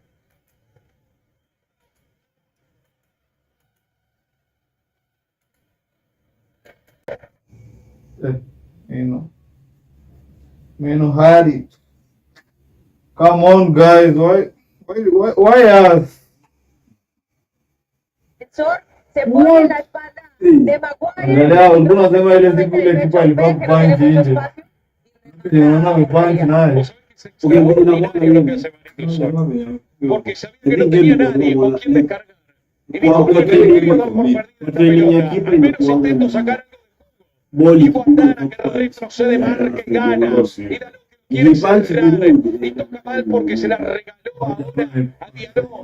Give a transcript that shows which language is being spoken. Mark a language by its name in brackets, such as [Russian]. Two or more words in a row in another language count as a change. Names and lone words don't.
[English] Hurry. Come on, guys. Why us? [Spanish] Se pone en la espalda de Maguire. [Swahili] Angalia, ulikuwa unasema ile siku ile kipa alikuwa kupanchi nje. Unaona amepanchi naye. [Spanish] Porque sabía que no tenía nadie con quien descargar. Y dijo que quería dar por perdido esta pelota. Al menos intento sacar algo. Y Guantana que retrocede, marca y gana. Y da lo que quiere cerrar. Y toca mal porque se la regaló ahora a Diallo.